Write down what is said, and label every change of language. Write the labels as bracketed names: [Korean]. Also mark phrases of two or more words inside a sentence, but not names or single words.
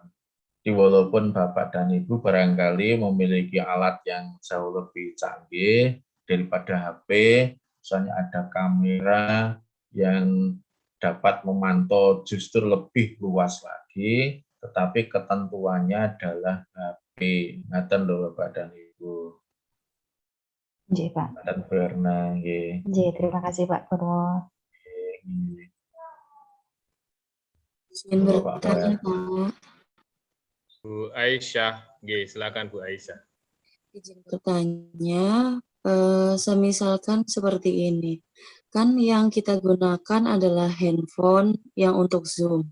[Indonesian] Walaupun Bapak dan Ibu barangkali memiliki alat yang jauh lebih canggih daripada HP, misalnya ada kamera yang dapat memantau justru lebih luas lagi, tetapi ketentuannya adalah HP. [Javanese] Ngaten lho [Indonesian] Bapak dan Ibu. Nggih, Pak. Dan Berna, nggih. Nggih, terima kasih Pak Purwo. Izin bertanya, Pak. Bu Aisyah, nggih, silakan Bu Aisyah. Izin bertanya, semisalkan seperti ini, kan yang kita gunakan adalah handphone yang untuk Zoom.